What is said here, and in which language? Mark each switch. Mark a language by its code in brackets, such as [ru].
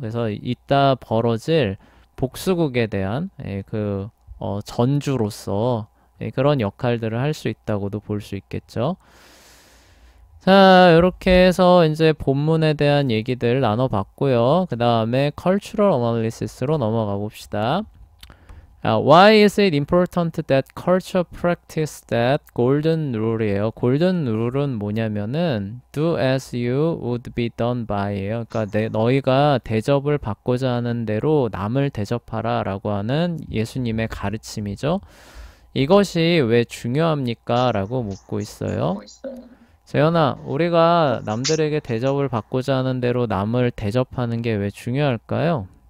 [ko] 그래서 이따 벌어질 복수국에 대한 전주로서 그런 역할들을 할 수 있다고도 볼 수 있겠죠. 자, 이렇게 해서 이제 본문에 대한 얘기들 나눠봤고요. 그 다음에 cultural analysis로 넘어가 봅시다. [en] Why is it important that culture practice that golden rule이에요. golden rule은 [ko] 뭐냐면은 [en] do as you would be done by예요. [ko] 그러니까 너희가 대접을 받고자 하는 대로 남을 대접하라 라고 하는 예수님의 가르침이죠. 이것이 왜 중요합니까? 라고 묻고 있어요. 재현아, 우리가 남들에게 대접을 받고자 하는 대로 남을 대접하는 게 왜 중요할까요?